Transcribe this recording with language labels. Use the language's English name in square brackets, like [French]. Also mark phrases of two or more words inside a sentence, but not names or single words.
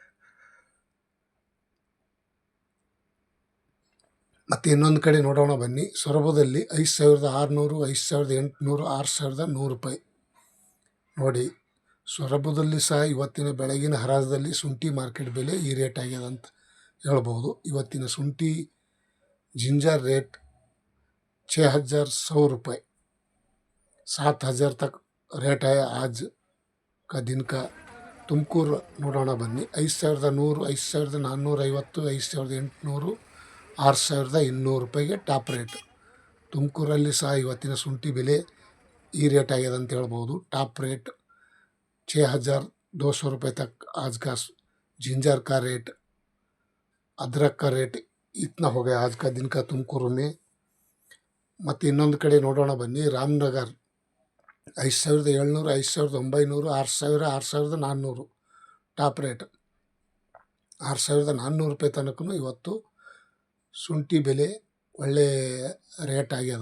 [Kannada] ಮತ್ತು ಇನ್ನೊಂದು ಕಡೆ ನೋಡೋಣ ಬನ್ನಿ. ಸೊರಬದಲ್ಲಿ 5,600, 5,800, 6,100 ರೂಪಾಯಿ ನೋಡಿ. ಸೊರಬದಲ್ಲಿ ಸಹ ಇವತ್ತಿನ ಬೆಳಗಿನ ಹರಾಜದಲ್ಲಿ ಶುಂಠಿ ಮಾರ್ಕೆಟ್ ಬೆಲೆ ಈ ರೇಟ್ ಆಗಿದೆ ಅಂತ ಹೇಳ್ಬೋದು. ಇವತ್ತಿನ ಶುಂಠಿ [English] ginger rate [Hindi] 6,100 रुपये, 7,000 तक रेट है आज का दिन का. [Kannada] ತುಮಕೂರು ನೋಡೋಣ ಬನ್ನಿ. 5,100, 5,450, 5,800, 6,200 ರೂಪಾಯಿಗೆ [English] top rate. [Kannada] ತುಮಕೂರಲ್ಲಿ ಸಹ ಇವತ್ತಿನ ಶುಂಠಿ ಬೆಲೆ ಈ ರೇಟ್ ಆಗಿದೆ ಅಂತ ಹೇಳ್ಬೋದು. [English] top rate [Hindi] 6,200 रुपये तक आज का जिंजर का रेट. अदरक का रेट इतना हो गया आज का दिन का ತುಮಕೂರು में. [Kannada] ಮತ್ತು ಇನ್ನೊಂದು ಕಡೆ ನೋಡೋಣ ಬನ್ನಿ. ರಾಮನಗರ 5,700, 5,900, 6,000, 6,400 [English] top rate. [Kannada] 6,400 ರೂಪಾಯಿ ತನಕ ಇವತ್ತು ಶುಂಠಿ ಬೆಲೆ ಒಳ್ಳೆ ರೇಟ್ ಆಗ್ಯದ.